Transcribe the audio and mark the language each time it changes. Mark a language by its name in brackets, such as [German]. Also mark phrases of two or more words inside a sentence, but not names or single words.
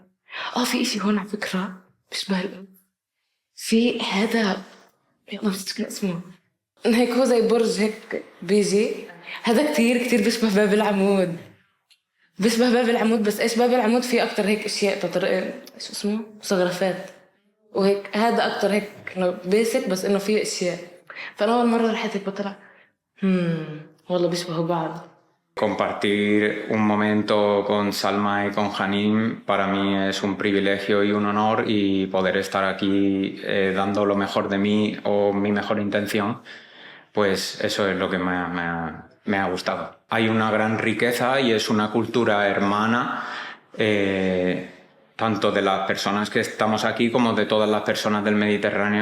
[Arabic] في إشي هون على فكرة بيشبه في هذا والله مش اسمه هيك، هو زي برج هيك بيجي، هذا كتير كتير بيشبه باب العمود، بيشبه باب العمود. بس إيش باب العمود فيه أكتر هيك أشياء شو اسمه مصغرفات وهيك، هذا أكتر هيك بيسك بس إنه فيه أشياء. فأنا أول مرة رحت هيك بطلع والله بيشبهوا بعض. [Spanish] Compartir un momento con Salma y con Hanim para mí es un privilegio y un honor, y poder estar aquí dando lo mejor de mí o mi mejor intención, pues eso es lo que me ha gustado. Hay una gran riqueza y es una cultura hermana, tanto de las personas que estamos aquí como de todas las personas del Mediterráneo.